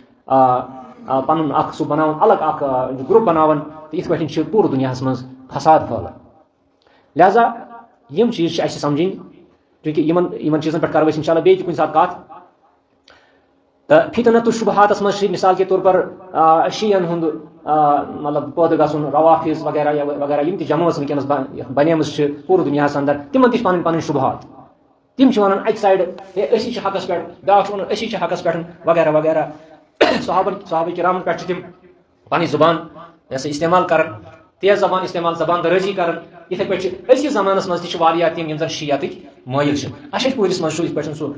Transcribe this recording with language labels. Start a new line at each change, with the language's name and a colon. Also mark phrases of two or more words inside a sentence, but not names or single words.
Kashmiri: پنُن اکھ سُہ بناوان الگ اکھ گروپ بناوان تہٕ یِتھ پٲٹھۍ چھِ پوٗرٕ دُنیاہس منٛز فساد پھٔہلان لہذا یِم چیٖز چھِ اَسہِ سمجھٕنۍ چوٗنٛکہِ یِمن چیٖزن پٮ۪ٹھ کرو أسۍ انشاء اللہ بیٚیہِ تہِ کُنہِ ساتہٕ کتھ تہٕ فتنۃ الشُبہاتس منٛز چھِ
Urdu: مثال کے طور پر
Kashmiri: شیٖعن ہُنٛد مطلب پٲدٕ گژھُن روافظ وغیرہ وغیرہ یِم تہِ جمٲژ وٕنکیٚنس بنیمٕژ چھِ پوٗرٕ دُنیاہس انٛدر تِمن تہِ چھِ پنٕنۍ پنٕنۍ شُبہات تِم چھِ ونان اکہِ سایڈٕ ہے أسی چھِ حقس پٮ۪ٹھ بیاکھ چھُ ونان أسی چھِ حقس پٮ۪ٹھ وغیرہ وغیرہ صحابہ کرامن پٮ۪ٹھ چھِ تِم پنٕنۍ زُبان یہِ ہسا استعمال کران تیز زبان استعمال زبان درٲزی کران یِتھے پٲٹھۍ چھِ أزکِس زمانس منٛز تہِ چھِ واریاہ تِم یِم زن شیعتٕکۍ مٲیل چھِ اچھا پوٗرِس منٛز چھُ یِتھ پٲٹھۍ سُہ